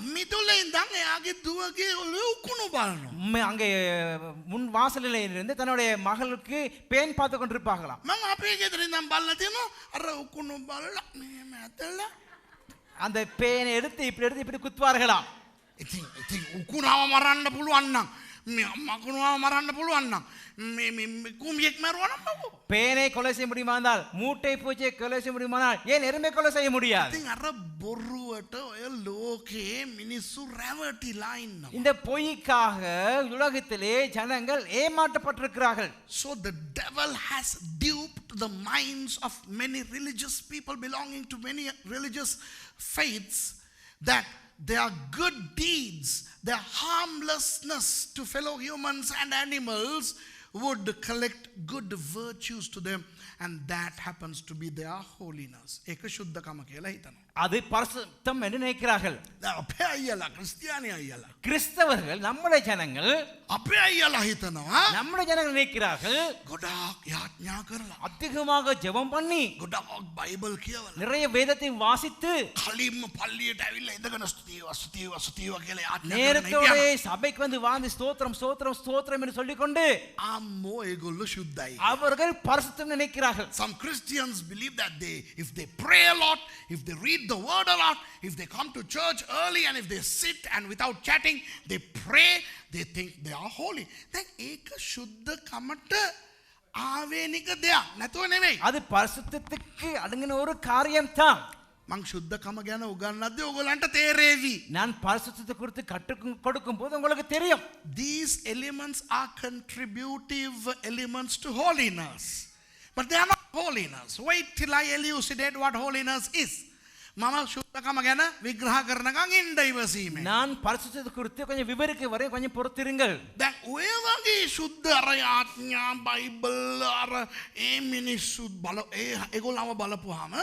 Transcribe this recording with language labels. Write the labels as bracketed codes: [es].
[si] මිදුලේ ඉඳන් එයාගේ දුවගේ ඔළුව උකුණු බලනවා. [ta] அங்கே முன் வாசலில் இருந்து தன்னுடைய மகளுக்கு பேன் பார்த்து கொண்டிருப்பாங்களாம். [si] මම අපේ ගෙදර ඉඳන් බලලා තියෙනවා අර උකුණු බලලා මෙහෙම ඇදලා [ta] அந்த பேனை எடுத்து இப்படி குத்துவார்களாம். [si] ඉතින් උකුණාව මරන්න පුළුවන් නම් මේ මකුණාව මරන්න පුළුවන් නම් මේ කුඹියෙක් මරුවා නම් මොකෝ? [ta] பேனை கொலை செய்ய முடியுமா என்றால், மூட்டை பூச்சியை கொலை செய்ய முடியுமானால் ஏன் எறும்பை கொலை செய்ய முடியாது? [si] ඉතින් අර බොරුවට ඔය ලෝකේ මිනිස්සු රැවටිලා ඉන්නවා. [ta] இந்த பொய்க்காக உலகத்திலே ஜனங்கள் ஏமாற்றப்பட்டிருக்கிறார்கள். [en] So the devil has duped the minds of many religious people belonging to many religious faiths that their good deeds, their harmlessness to fellow humans and animals would collect good virtues to them, and that happens to be their holiness. [si] ඒක සුද්ධකම කියලා හිතනවා. [ta] அது பரிசுத்தம் என்று நினைக்கிறார்கள். [si] අපේ අයියලා ක්‍රිස්තියානි අයියලා [ta] கிறிஸ்தவர்கள், நம்முடைய ஜனங்கள், [si] අපේ අයියලා හිතනවා [ta] நம்முடைய ஜனங்கள் நினைக்கிறார்கள் [si] ගොඩාක් යාඥා කරලා [ta] அதிகமாக ஜெபம் பண்ணி [si] ගොඩාක් බයිබල් කියවලා [ta] நிறைய வேதத்தை வாசித்து [si] කලින්ම පල්ලියට ඇවිල්ලා ඉඳගෙන ස්තුතිව කියලා යාඥා [ta] நேரத்தோட [si] කරනවා. [ta] சபைக்கு வந்து வாழ்ந்து ஸ்தோத்திரம் ஸ்தோத்திரம் ஸ்தோத்திரம் என்று சொல்லிக்கொண்டு [si] අම්මෝ ඒගොල්ලෝ සුද්ධයි. [ta] அவர்கள் பரிசுத்தம் நினைக்கிறார்கள். [en] Some Christians believe that if they pray a lot, if they read the word a lot, if they come to church early and if they sit and without chatting, they pray, they think they are holy. [si] දැන් ඒක සුද්ධකමට ආවේනික දෙයක් නැතුව නෙවෙයි. [ta] அது பரிசுத்தத்துக்கு அடங்கின ஒரு காரியம் தான். [si] මං සුද්ධකම ගැන උගන්වද්දී ඔයගොල්ලන්ට තේරෙවි. [ta] நான் பரிசுத்தத்தை குறித்து கற்றுக் கொடுக்கும் போது உங்களுக்கு தெரியும். [en] These elements are contributive elements to holiness, but they are not holiness. Wait till I elucidate what holiness is. [si] මම සුද්ධකම ගැන විග්‍රහ කරනකම් ඉන්න ඉවසීමේ. [ta] நான் பரிசுத்தத்தை குறித்து கொஞ்சம் விவரிக்க வரை கொஞ்சம் பொறுத்திருங்கள். [si] දැන් ඔය වගේ සුද්ධ අර ආඥා බයිබල් අර ඒ මිනිස්සු ඒගොල්ලව බලපුවාම